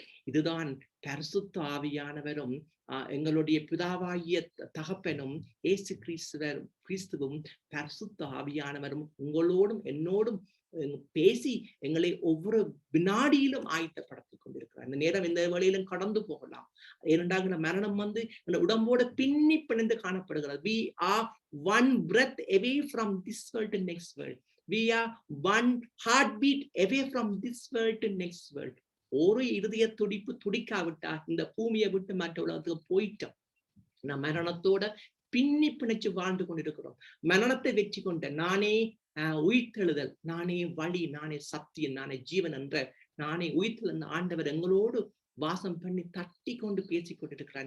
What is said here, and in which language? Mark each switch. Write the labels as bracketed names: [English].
[Tamil] இதுதான் பரிசுத்த ஆவியானவரும் எங்களுடைய பிதாவாகிய தகப்பனும் இயேசு கிறிஸ்துவும் பரிசுத்த ஆவியானவரும் உங்களோடும் என்னோடும் பேசி எங்களை ஒவ்வொரு வினாடியிலும் ஆயத்தப்படுத்திக் கொண்டிருக்கிறார். இந்த நேரம் இந்த வேளையிலும் கடந்து போகலாம். இரண்டாங்கிற மரணம் இந்த உடம்போட பின்னி பிணைந்து காணப்படுகிறது. [English] We are one breath away from this world to next world. We are one heartbeat away from this world to next world. [Tamil] ஒரு இருதய துடிப்பு துடிக்காவிட்டா இந்த பூமியை விட்டு மற்ற உலகத்துக்கு போயிட்டோம். நான் மரணத்தோட பின்னி பிணைச்சு வாழ்ந்து கொண்டிருக்கிறோம். மரணத்தை வெற்றி கொண்ட நானே உயிர்த்தெழுதல், நானே வழி, நானே சத்தியம், நானே ஜீவன் என்ற நானே உயிர்த்தெழுந்த ஆண்டவர் எங்களோடு வாசம் பண்ணி தட்டி கொண்டு பேசிக் கொண்டிருக்கிறார்.